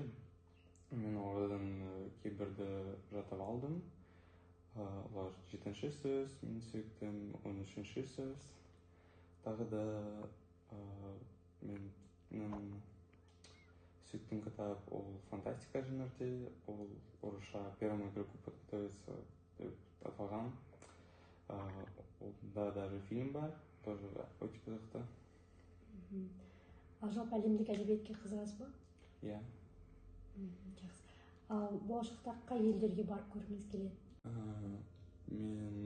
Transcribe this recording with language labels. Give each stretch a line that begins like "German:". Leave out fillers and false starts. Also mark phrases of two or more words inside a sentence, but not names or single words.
Kazakh: Мен олардан кейбірді жатып алдым. Олар 7-ші сөз, мен сөйттім 13-ші сөз. Тағы да менің сөйттім кітап, ол фантастика жанрде, ол орысша
Russian: «Первому игроку подготовиться»
Kazakh: деп аталған. Онда даже фильм бар, тоже өте қызықты. Ал жалпы әлемдік әдебиетке қызығасыз ба? Иә. Жақсы. Ал болашақта қай елдерге барып көргіңіз келеді?